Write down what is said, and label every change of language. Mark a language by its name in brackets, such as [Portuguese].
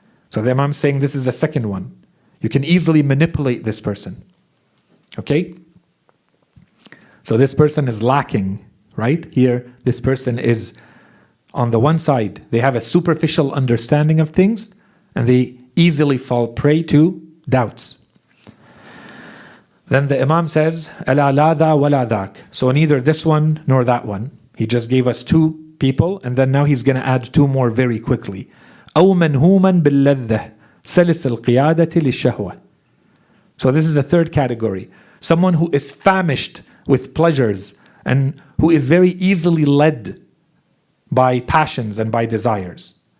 [English] So the Imam is saying this is the second one. You can easily manipulate this person. Okay? So this person is lacking, right? Here, this person is, on the one side, they have a superficial understanding of things, and they easily fall prey to doubts. Then the Imam says, [Arabic] أَلَا لَا ذَا وَلَا ذَاكَ. [English] So neither this one nor that one. He just gave us two people, and then now he's going to add two more very quickly. [Arabic] أَوْ مَنْهُومًا بِاللَّذَّةِ سَلِسَ الْقِيَادَةِ لِلشَّهْوَةِ. [English] So this is a third category. Someone who is famished with pleasures and who is very easily led by passions and by desires.